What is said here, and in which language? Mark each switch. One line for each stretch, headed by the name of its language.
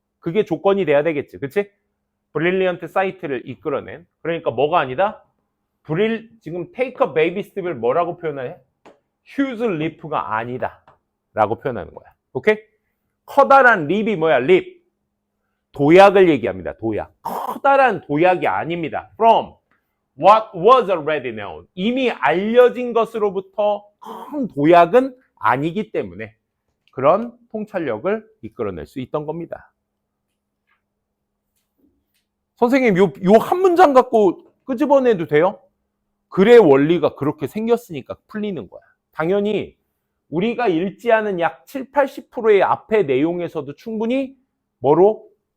Korean: 그게 조건이 돼야 되겠지. 그치? 브릴리언트 사이트를 이끌어낸. 그러니까 뭐가 아니다? 지금
English: take a baby step
Korean: 을 뭐라고 표현해?
English: huge leap
Korean: 가 아니다. 라고 표현하는 거야. 오케이? 커다란 leap이 뭐야? leap. 도약을 얘기합니다. 도약. 커다란 도약이 아닙니다.
English: From what was already known.
Korean: 이미 알려진 것으로부터 큰 도약은 아니기 때문에 그런 통찰력을 이끌어낼 수 있던 겁니다. 선생님, 요 한 문장 갖고 끄집어내도 돼요? 글의 원리가 그렇게 생겼으니까 풀리는 거야. 당연히 우리가 읽지 않은 약 7, 80%의 앞의 내용에서도 충분히 뭐로?